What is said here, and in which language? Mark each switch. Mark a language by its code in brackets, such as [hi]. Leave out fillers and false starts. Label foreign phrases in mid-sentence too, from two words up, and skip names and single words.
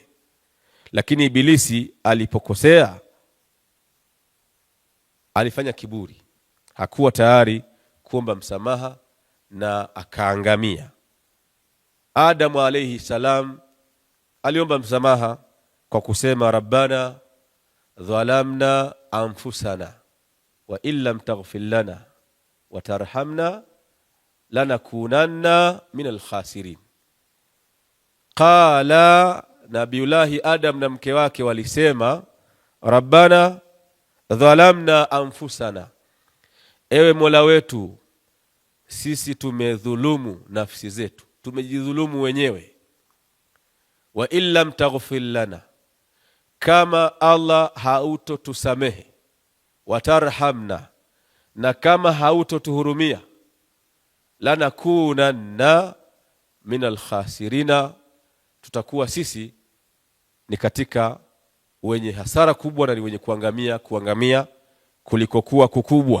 [sw] Lakini Ibilisi alipokosea alifanya kiburi, hakuwa tayari kuomba msamaha na akaangamia. Adamu [ar] عليه السلام [sw] aliomba msamaha kwa kusema [ar] ربنا ظلمنا أنفسنا وإن لم تغفر لنا وترحمنا لنكونن من الخاسرين. [sw] Qala, Nabiullahi Adam na mke wake walisema [ar] ربنا ظلمنا أنفسنا, [sw] ewe Mola wetu, sisi tumedhulumu nafsi zetu, tumejidhulumu wenyewe. [ar] وإن لم تغفر لنا, [sw] kama Allah hautotusamehe, watarhamna, na kama hautotuhurumia, [ar] لنكونن من الخاسرين, [sw] tutakuwa sisi ni katika wenye hasara kubwa na ni wenye kuangamia kulikokuwa kukubwa.